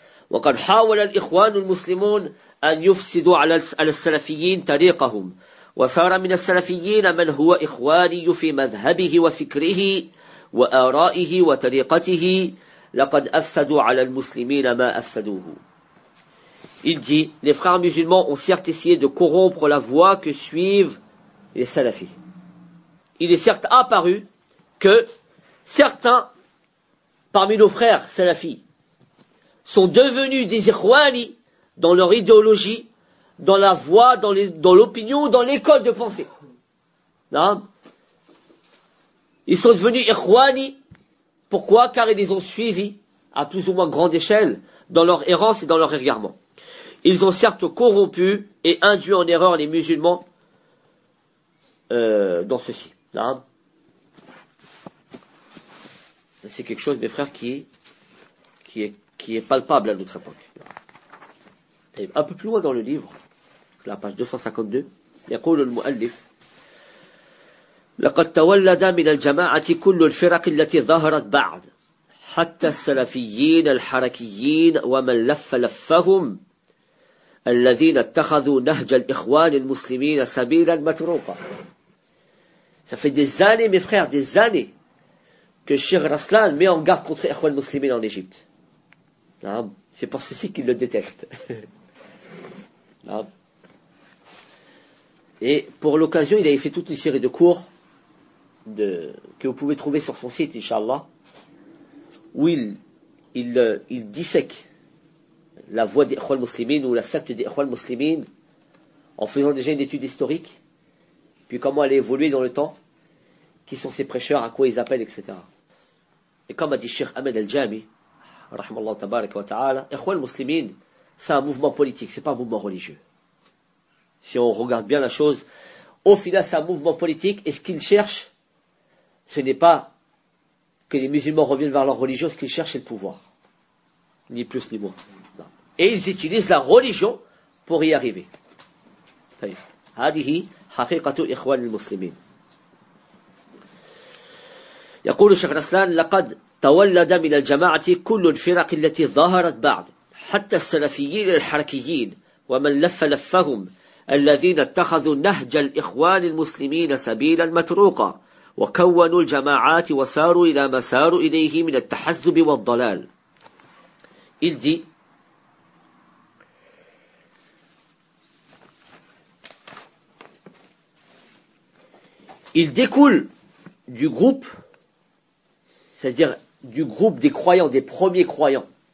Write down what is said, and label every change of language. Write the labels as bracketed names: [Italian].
[Arabic] وقد حاول الإخوان المسلمون أن يفسدوا على السلفيين طريقهم وصار من السلفيين من هو إخواني في مذهبه وفكره وآرائه وطريقته لقد أفسدوا على المسلمين ما أفسدوه. [French] Il dit, les frères musulmans ont certes essayé de corrompre la voie que suivent les salafis. Il est certes apparu que certains parmi nos frères salafis sont devenus des ikhwani dans leur idéologie, dans la voie, dans l'opinion, dans les codes de pensée. Ils sont devenus ikhwani. Pourquoi? Car ils les ont suivis à plus ou moins grande échelle dans leur errance et dans leur égarement. Ils ont certes corrompu et induit en erreur les musulmans dans ceci. C'est quelque chose, mes frères, qui est palpable à notre époque. Et un peu plus loin dans le livre, la page 252, il y a quoi le mu'allif? [Arabic] لقد تولد من الجماعة كل الفرق التي ظهرت بعد حتى السلفيين الحركيين ومن لف لفهم الذين اتخذوا نهج الإخوان المسلمين سبيلا متروكا. [French] Ça fait des années, mes frères, des années que Cheikh Raslan met en garde contre les Ikhwan Muslimin en Égypte. C'est pour ceci qu'il le déteste. Et pour l'occasion, il avait fait toute une série de cours de, que vous pouvez trouver sur son site, Inch'Allah, où il dissèque la voie des Ikhwan Muslimin ou la secte des Ikhwan Muslimin en faisant déjà une étude historique, puis comment elle a évolué dans le temps, qui sont ces prêcheurs, à quoi ils appellent, etc. Et comme a dit Cheikh Ahmed Al-Jami, Rahmallah Tabarak wa Ta'ala, Ikhwan Muslimin, c'est un mouvement politique, c'est pas un mouvement religieux. Si on regarde bien la chose, au final, c'est un mouvement politique, et ce qu'ils cherchent, ce n'est pas que les musulmans reviennent vers leur religion, ce qu'ils cherchent, c'est le pouvoir. Ni plus ni moins. Non. Et ils utilisent la religion pour y arriver. [Arabic] هذه حقيقة إخوان المسلمين. يقول شيخ الإسلام لقد تولد من الجماعة كل الفرق التي ظهرت بعد حتى السلفيين الحركيين ومن لف لفهم الذين اتخذوا نهج الإخوان المسلمين سبيلا متروكا وكونوا الجماعات وساروا إلى ما ساروا إليه من التحزب والضلال. [French] Il dit il découle du groupe, c'est-à-dire du groupe des croyants, des premiers croyants.